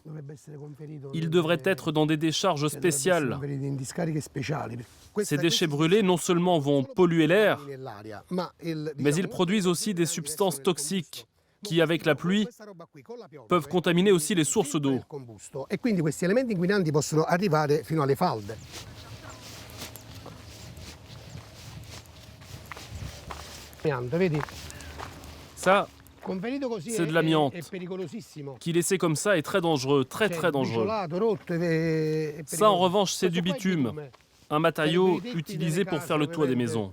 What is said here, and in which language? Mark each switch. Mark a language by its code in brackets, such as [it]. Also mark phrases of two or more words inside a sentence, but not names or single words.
[fr] Il devrait être dans des décharges spéciales. Ces déchets brûlés non seulement vont polluer l'air, mais ils produisent aussi des substances toxiques qui, avec la pluie, peuvent contaminer aussi les sources d'eau. [it] E quindi questi elementi inquinanti possono arrivare fino alle falde. [fr] Ça, c'est de l'amiante, qui laissé comme ça est très dangereux, très dangereux. Ça, en revanche, c'est du bitume, un matériau utilisé pour faire le toit des maisons.